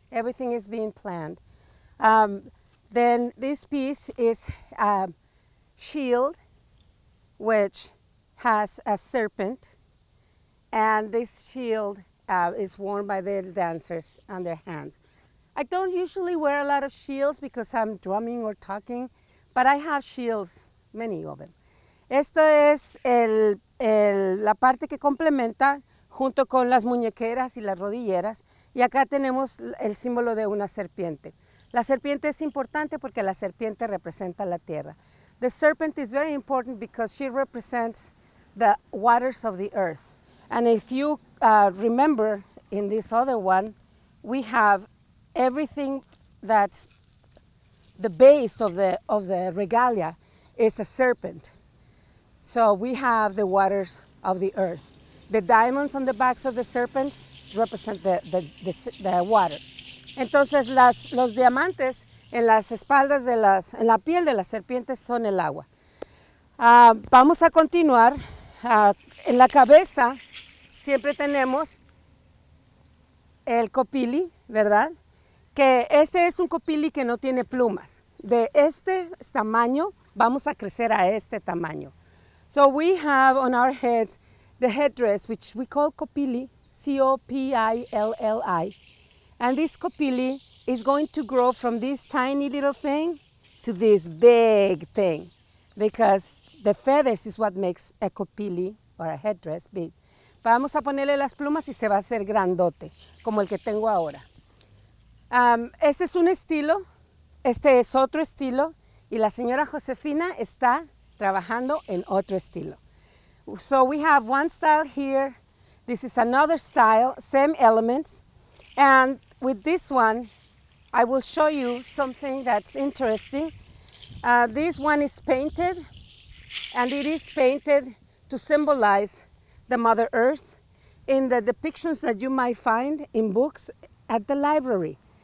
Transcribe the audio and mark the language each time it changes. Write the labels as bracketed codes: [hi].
[en] Everything is being planned. Then this piece is a shield, which has a serpent, and this shield is worn by the dancers on their hands. I don't usually wear a lot of shields because I'm drumming or talking, but I have shields, many of them. [es] Esto es la parte que complementa junto con las muñequeras y las rodilleras, y acá tenemos el símbolo de una serpiente. La serpiente es importante porque la serpiente representa la tierra. [en] The serpent is very important because she represents the waters of the earth. And if you remember in this other one, we have everything that's the base of the regalia is a serpent. So we have the waters of the earth. The diamonds on the backs of the serpents represent the water. [es] Entonces los diamantes en las espaldas en la piel de las serpientes son el agua. Vamos a continuar. En la cabeza siempre tenemos el copili, ¿verdad? Que este es un copili que no tiene plumas. De este tamaño vamos a crecer a este tamaño. [en] So we have on our heads the headdress, which we call copili, C-O-P-I-L-L-I. And this copili is going to grow from this tiny little thing to this big thing, because the feathers is what makes a copili or a headdress big. [es] Vamos a ponerle las plumas y se va a hacer grandote, como el que tengo ahora. Este es un estilo, este es otro estilo, y la señora Josefina está trabajando en otro estilo. [en] So we have one style here, this is another style, same elements, and with this one, I will show you something that's interesting. This one is painted, and it is painted to symbolize the Mother Earth in the depictions that you might find in books at the library.